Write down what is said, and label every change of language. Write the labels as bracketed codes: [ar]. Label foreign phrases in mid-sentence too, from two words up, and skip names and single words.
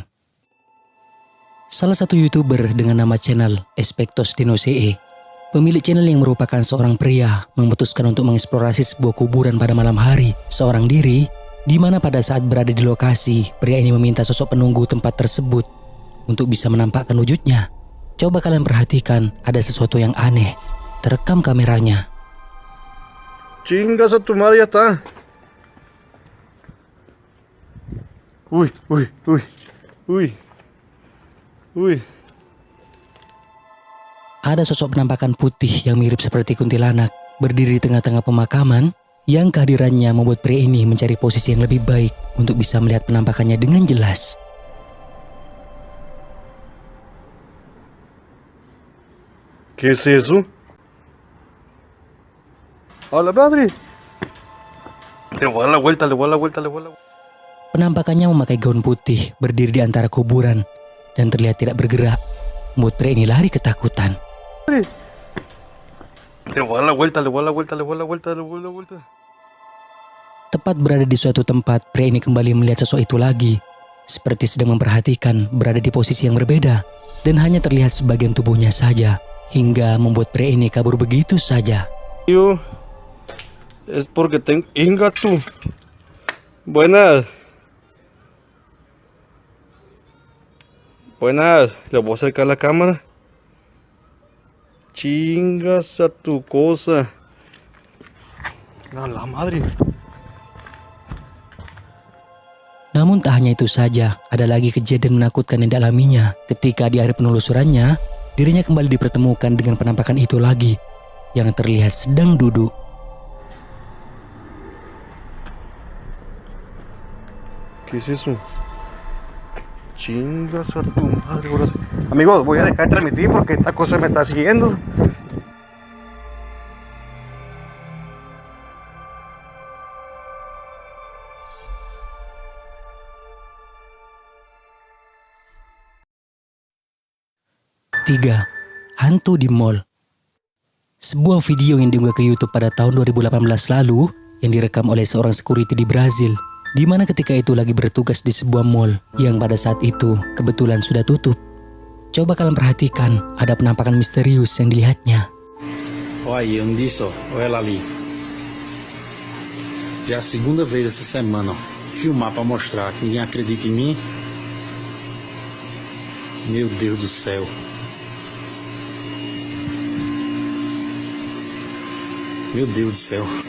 [id] Salah satu YouTuber dengan nama channel Espectos Dinosae, pemilik channel yang merupakan seorang pria, memutuskan untuk mengeksplorasi sebuah kuburan pada malam hari seorang diri, di mana pada saat berada di lokasi, pria ini meminta sosok penunggu tempat tersebut untuk bisa menampakkan wujudnya. Coba kalian perhatikan, ada sesuatu yang aneh terekam kameranya. [es] Chingas a tu madre, ya está. Uy. [id] Ada sosok penampakan putih yang mirip seperti kuntilanak berdiri di tengah-tengah pemakaman, yang kehadirannya membuat pria ini mencari posisi yang lebih baik untuk bisa melihat penampakannya dengan jelas. [es] ¿Qué es eso? Hola, madre. Le voy a dar la vuelta. [id] Penampakannya memakai gaun putih, berdiri di antara kuburan dan terlihat tidak bergerak, membuat pria ini lari ketakutan. [es] Le voy a dar la vuelta. [id] Tepat berada di suatu tempat, pria ini kembali melihat sosok itu lagi, seperti sedang memperhatikan, berada di posisi yang berbeda, dan hanya terlihat sebagian tubuhnya saja, hingga membuat pria ini kabur begitu saja. [es] Yo, es porque tengo... Inga tú. Buenas, le voy a acercar la cámara. Chingas a tu cosa. A la madre. [id] Namun tak hanya itu saja, ada lagi kejadian menakutkan yang dialaminya. Ketika di akhir penelusurannya, dirinya kembali dipertemukan dengan penampakan itu lagi, yang terlihat sedang duduk. [es] ¿Qué es eso? Chingas a tu madre, ahora sí. Amigos, voy a dejar de transmitir porque esta cosa me está siguiendo. [id] Tiga, hantu di mall. Sebuah video yang diunggah ke YouTube pada tahun 2018 lalu yang direkam oleh seorang security di Brazil, di mana ketika itu lagi bertugas di sebuah mall yang pada saat itu kebetulan sudah tutup. Coba kalian perhatikan, ada penampakan misterius yang dilihatnya. [pt] Olha aí, eu não disse, ó. Olha ela ali. Já é a segunda vez essa semana, ó. Filmar pra mostrar que ninguém acredita em mim. Meu Deus do céu. Meu Deus do céu.